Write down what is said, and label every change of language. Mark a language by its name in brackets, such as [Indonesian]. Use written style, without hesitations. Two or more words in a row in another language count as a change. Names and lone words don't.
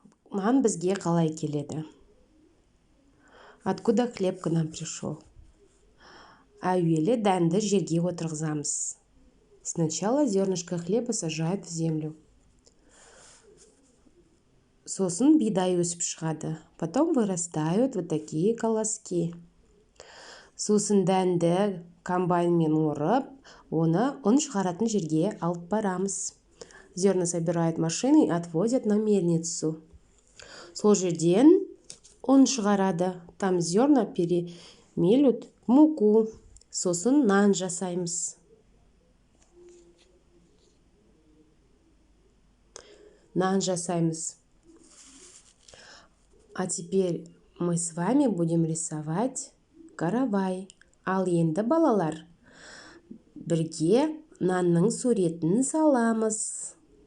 [Kazakh] нан бізге қалай келеді? [Russian] Откуда хлеб к нам пришел? [Kazakh] Әуелі дәнді жерге отырғызамыз. [Russian] Сначала зернышко хлеба сажают в землю. [Kazakh] Сосын бидай өсіп шығады. [Russian] Потом вырастают вот такие колоски. [Kazakh] Сосын дәнді комбайнмен орып, оны ұн шығаратын жерге алып барамыз. [Russian] Зерна собирают машины и отвозят на мельницу. [Kazakh] Сол жерден ұн шығарады. [Russian] Там зерна перемелют в муку. [Kazakh] Сосын нан жасаймыз. Нан жасаймыз. [Russian] А теперь мы с вами будем рисовать каравай. [Kazakh] Ал енді балалар, бірге нанның суретін саламыз.